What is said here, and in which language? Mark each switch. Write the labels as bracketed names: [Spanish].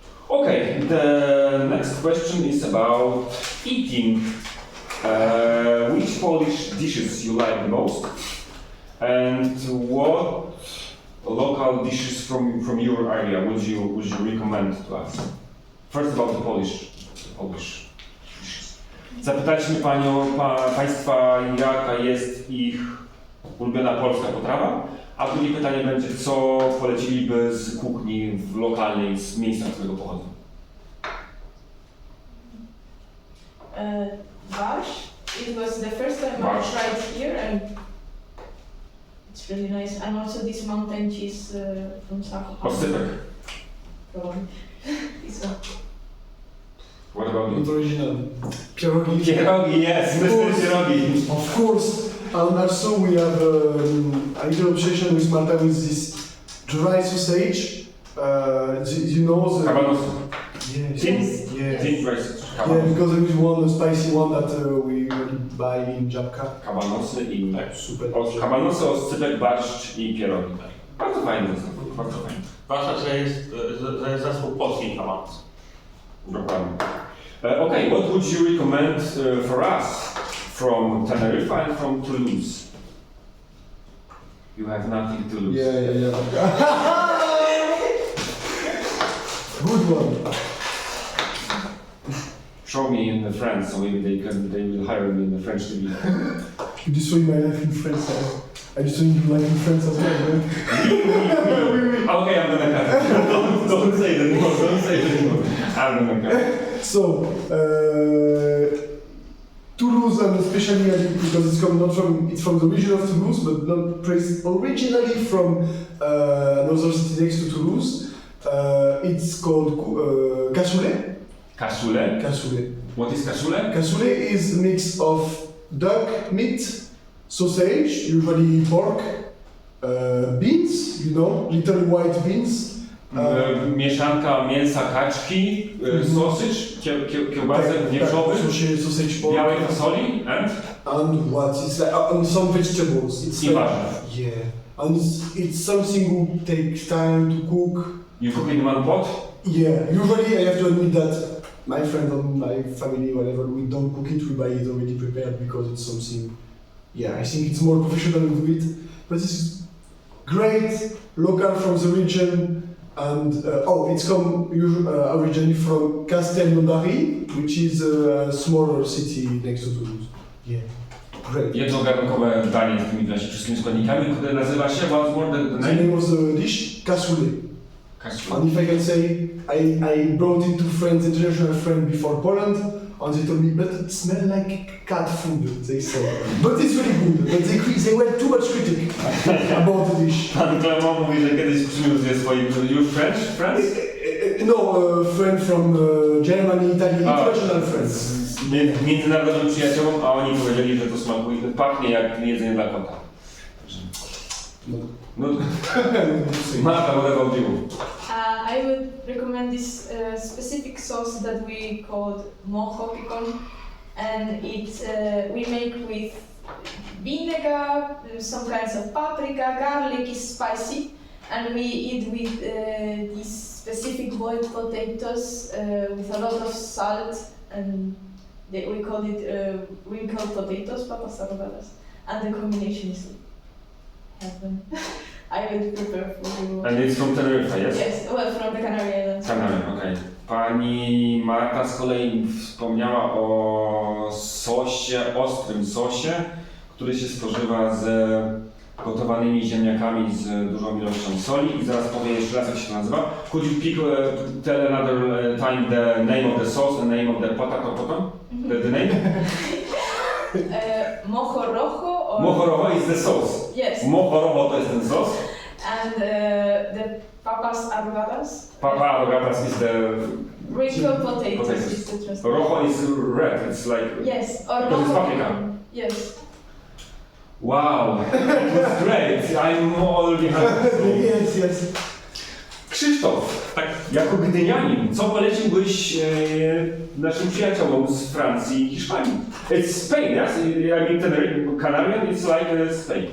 [English] Okay, the next question is about eating. Which Polish dishes you like the most? And what local dishes from your area would you recommend to us? First about the Polish dishes. [Polish] Zapytaliśmy Państwa, jaka jest ich ulubiona polska potrawa, a drugie pytanie będzie, co poleciliby z kuchni lokalnej, z miejsca, z którego pochodzą. [English] Barsz. It was the first time I [Polish] Barsz. [English] tried here, and it's really nice. And also this mountain cheese from South. Oscypek. This one. What about you? Original. Pierogi. Pierogi, yes, Mr. Pierogi. Of course. And also we have a little obsession with Marta with this dry sausage. You know the... [Polish] Cabanosy. [English] Yes. Yes. Deep rice. Yeah, because there is one spicy one that we buy in Żabka. [Polish] Kabanosy i Super. kabanosy, oscypek, barszcz i pierogi. Bardzo fajny zestaw, bardzo fajny. Zwłaszcza, że jest zespół polskiej kabanosy. Dokładnie. [English] Okay, what would you recommend for us from Tenerife and from Toulouse? You have nothing to lose. Yeah. Good one. Show me in the French, so maybe they will hire me in the French TV. You just saw my life in France. I just saw your life in France as well, man. Okay, I'm gonna cut. Don't say that anymore. Don't say that anymore. I'm gonna cut. So, Toulouse, and especially because it's from the region of Toulouse, but not originally from another city next to Toulouse. It's called cassoulet. Cassoulet. Cassoulet. What is cassoulet? Cassoulet is a mix of duck meat, sausage, usually pork, beans, little white beans. [Polish] Mieszanka mięsa kaczki, sausage, kiełbasek wieprzowy, [English] sausage pork. [Polish] białej fasoli [English] And what? It's like and some vegetables. It's like, yeah. And it's something who takes time to cook. You cook in one pot? Yeah. Usually I have to admit that my friend and my family, whatever, we don't cook it, we buy it already prepared because it's something, I think it's more professional to do it. But it's great, local from the region, and it's come originally from Castelnaudary, which is a smaller city next to Toulouse. Yeah, great. [Polish] Jednogarnkowe danie z tymi wszystkimi składnikami, które nazywa się [English] once more the The name of the dish, cassoulet. Cassoulet. And if I can say, I brought it to friends, international friend before Poland, and they told me, but it smells like cat food, they said. But it's really good, but they were too much critic about the dish. [Polish] Pan Clement mówi, że kiedyś przyniósł swoich już friends? [English] No, friend from Germany, Italy, international friends. [Polish] Międzynarodowym przyjaciołom, a oni powiedzieli, że to smakuje, pachnie jak jedzenie dla kota. [English] No, Marta, what about you? I would recommend this specific sauce that we called mochopikon, and we make with vinegar, some kinds of paprika, garlic is spicy, And we eat with these specific boiled potatoes with a lot of salt, and we call it wrinkled potatoes, papas arrogadas. And the combination is heaven. I will prepare for you. And it's from Tenerife, yes? Yes, well, from the Canary Islands. Canary, okej. [Polish] Pani Marta z kolei wspomniała o sosie, ostrym sosie, który się spożywa z gotowanymi ziemniakami z dużą ilością soli. I zaraz powiem jeszcze raz, jak się to nazywa. [English] Could you pick, tell another time the name of the sauce, the name of the potato potom? The name? Mojo rojo or... Mojo rojo is the sauce. Yes. [Polish] Mojo rojo to jest ten sos. [English] And the papas arrogadas. Papa arrogadas is the... Wrinkled potatoes is the translation. Rojo is red, it's like... Yes, or because it's rojo. paprika. Yes. Wow, it was great. I'm already hungry. Yes. [Polish] Krzysztof, Tak. jako gdynianin, co poleciłbyś naszym przyjaciołom z Francji i Hiszpanii? [English] It's Spain, yes? I mean, Tenerife, Canarian, it's like Spain.